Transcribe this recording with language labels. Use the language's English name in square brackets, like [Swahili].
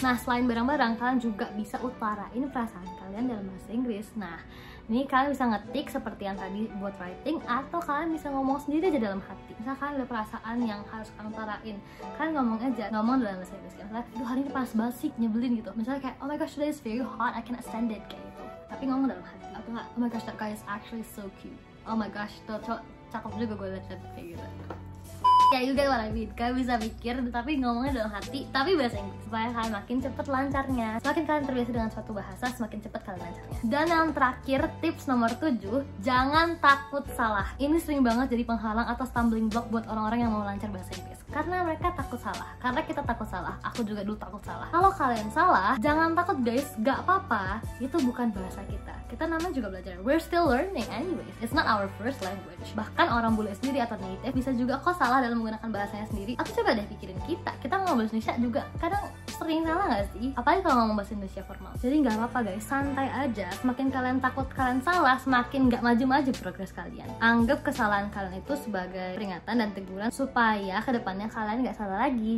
[Indonesian] Nah, selain barang-barang, kalian juga bisa utarain perasaan kalian dalam bahasa Inggris. Nah, ini kalian bisa ngetik seperti yang tadi buat writing, atau kalian bisa ngomong sendiri aja dalam hati. Misal kalian ada perasaan yang harus kalian utarain, kalian ngomong aja, ngomong dalam bahasa Inggris. Misalnya, aduh hari ini panas banget sih, nyebelin gitu. Misalnya kayak, [English] oh my gosh today is very hot, I cannot stand it, [Indonesian] kayak gitu. Tapi ngomong dalam hati. Atau nggak, [English] oh my gosh that guy is actually so cute. Oh my gosh, [Indonesian] tuh cakep juga gue liat kayak gitu. Ya [English] you get what I mean, [Indonesian] kalian bisa mikir tapi ngomongnya dalam hati, tapi bahasa Inggris, supaya kalian makin cepet lancarnya. Semakin kalian terbiasa dengan suatu bahasa, semakin cepet kalian lancarnya. Dan yang terakhir, tips nomor 7, jangan takut salah. Ini sering banget jadi penghalang atau stumbling block buat orang-orang yang mau lancar bahasa Inggris, karena mereka takut salah. Karena kita takut salah, aku juga dulu takut salah. Kalau kalian salah, jangan takut guys, gak apa-apa. Itu bukan bahasa kita, kita namanya juga belajar. [English] We're still learning anyways, it's not our first language. [Indonesian] Bahkan orang bule sendiri atau native bisa juga kok salah dalam menggunakan bahasanya sendiri. Atau coba deh pikirin kita ngomong bahasa Indonesia juga kadang sering salah gak sih? Apalagi kalau ngomong bahasa Indonesia formal. Jadi gak apa-apa guys, santai aja. Semakin kalian takut kalian salah, semakin gak maju-maju progres kalian. Anggap kesalahan kalian itu sebagai peringatan dan teguran supaya kedepannya kalian gak salah lagi.